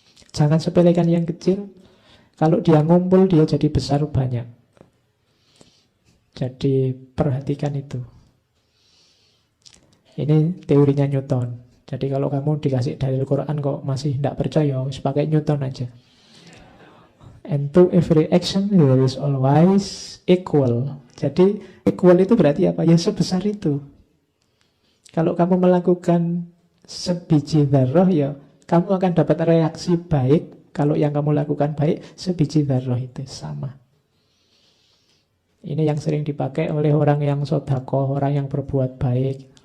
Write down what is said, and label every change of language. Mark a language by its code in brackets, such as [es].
[id] Jangan sepelekan yang kecil. Kalau dia ngumpul, dia jadi besar banyak. Jadi perhatikan itu. Ini teorinya Newton. Jadi kalau kamu dikasih dalil Quran kok masih tidak percaya, harus pakai Newton aja. [en] And to every action there is always equal. [id] Jadi equal itu berarti apa? Ya sebesar itu. Kalau kamu melakukan sebiji dzarrah, ya kamu akan dapat reaksi baik. Kalau yang kamu lakukan baik, sebiji dzarrah itu sama. Ini yang sering dipakai oleh orang yang sedekah, orang yang berbuat baik.